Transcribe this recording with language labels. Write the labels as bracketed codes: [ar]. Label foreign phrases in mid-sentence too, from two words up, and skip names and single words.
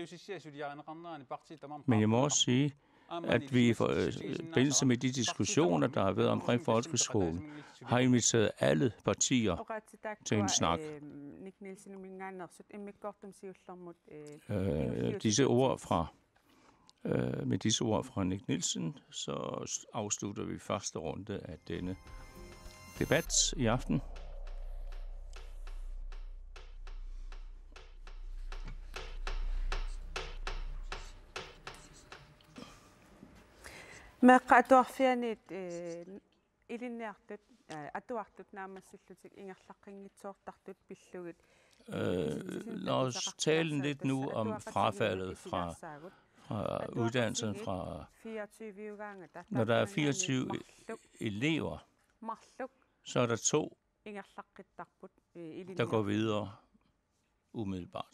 [da] Men jeg må også sige, at vi i forbindelse med de diskussioner, der har været omkring folkeskolen, har inviteret alle partier til en snak. Med disse ord fra Nick Nielsen, så afslutter vi første runde af denne debat i aften. [kl] Meqqatuarfianit ilinniartut atuartut naamassullutik ingerlaqqinngitsoortartut pillugit [da] Lad os tale lidt nu om frafaldet fra uddannelsen. Når der er 24 elever, så er der 2, der går videre umiddelbart.